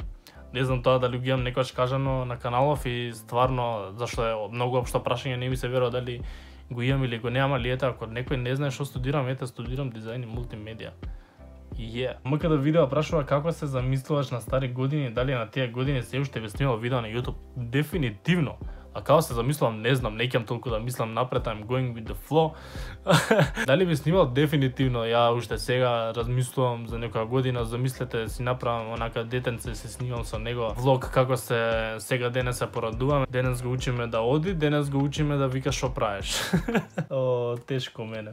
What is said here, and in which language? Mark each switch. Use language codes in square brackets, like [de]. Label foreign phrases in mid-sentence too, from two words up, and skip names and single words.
[mk] Не знам тоа дали ги имам некојаш кажано на каналов и стварно зашто е многу општо прашање, не ми се верува дали го имам или го немам, али ете ако некој не знае што студирам, ете студирам дизајн и мултимедија. МК да видео прашува како се замислуваш на стари години, дали на тие години се уште би снимал видео на YouTube? Дефинитивно. А како се замислувам, не знам, не ќе толку да мислам напред, [en] I'm going with the flow. [mk] Дали би снимал? Дефинитивно. Ја уште сега размислувам за некоја година, замислете си направам онака детенце, се снимам со него влог како се сега денес се порадуваме. Денес го учиме да оди, денес го учиме да вика што правиш. Тешко мене.